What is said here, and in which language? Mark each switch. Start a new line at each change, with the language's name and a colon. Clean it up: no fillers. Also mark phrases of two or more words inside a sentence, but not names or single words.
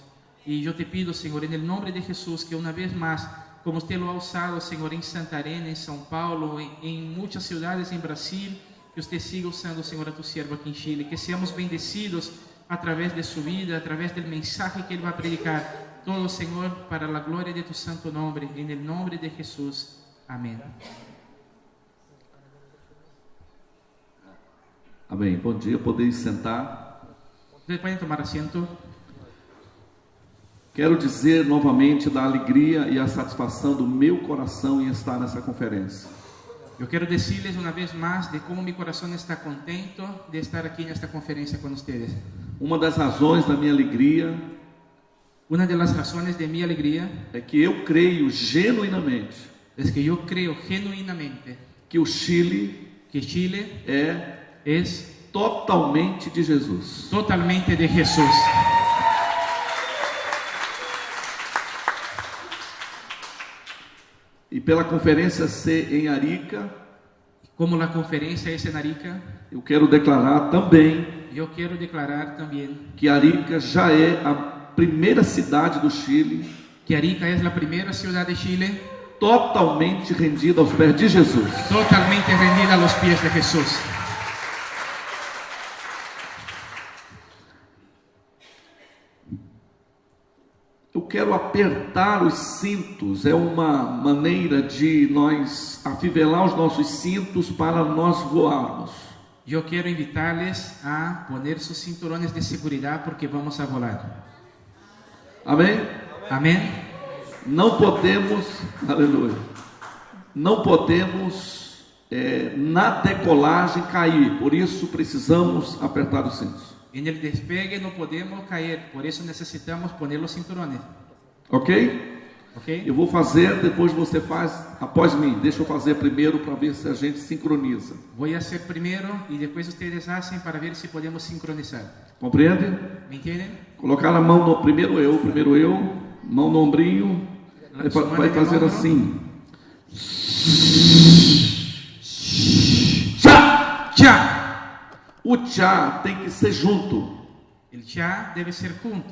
Spanish: Y yo te pido, Señor, en el nombre de Jesús, que una vez más, como usted lo ha usado, Señor, en Santarém, en São Paulo, en muchas ciudades en Brasil, que usted siga usando, Señor, a tu siervo aquí en Chile, que seamos bendecidos a través de su vida, a través del mensaje que él va a predicar, todo, Señor, para la gloria de tu santo nombre, en el nombre de Jesús. Amén.
Portuguese: Amém. Bom dia, podeis sentar.
Spanish: Ustedes pueden tomar asiento.
Portuguese: Quero dizer novamente da alegria e a satisfação do meu coração em estar nessa conferência. Eu quero
Spanish: decirles una vez más de cómo mi corazón está contento de estar aquí en esta conferencia con ustedes.
Portuguese: Uma das razões da minha alegria
Spanish: Una de las razones de mi alegría
Portuguese: é que eu creio genuinamente
Spanish: es que yo creo genuinamente
Portuguese: que o Chile
Spanish: que Chile es
Portuguese: totalmente de Jesus.
Spanish: totalmente de Jesús.
Portuguese: E pela conferência ser em Arica,
Spanish: Como la conferencia es en Arica,
Portuguese: eu quero declarar também
Spanish: yo quiero declarar también
Portuguese: que Arica já é a primeira cidade do Chile
Spanish: que Arica es la primera ciudad de Chile
Portuguese: totalmente rendida aos pés de Jesus.
Spanish: totalmente rendida a los pies de Jesús.
Portuguese: Eu quero apertar os cintos, é uma maneira de nós afivelar os nossos cintos para nós voarmos.
Spanish: Yo quiero invitarles a poner sus cinturones de seguridad porque vamos a volar.
Portuguese: Amém?
Spanish: Amén.
Portuguese: Não podemos, aleluia, não podemos na decolagem cair, por isso precisamos apertar os cintos.
Spanish: En el despegue no podemos caer, por eso necesitamos poner los cinturones.
Portuguese: Ok?
Spanish: ¿Ok?
Portuguese: Eu vou fazer, depois você faz após mim. Deixa eu fazer primeiro para ver se a gente sincroniza.
Spanish: Voy a hacer primero y después ustedes hacen para ver si podemos sincronizar.
Portuguese: Compreende?
Spanish: ¿Me entienden?
Portuguese: Colocar a mão no primeiro eu, mão no ombrinho, vai fazer assim. Tchá!
Spanish: ¡Cha!
Portuguese: O tchá tem que ser junto.
Spanish: El cha debe ser junto.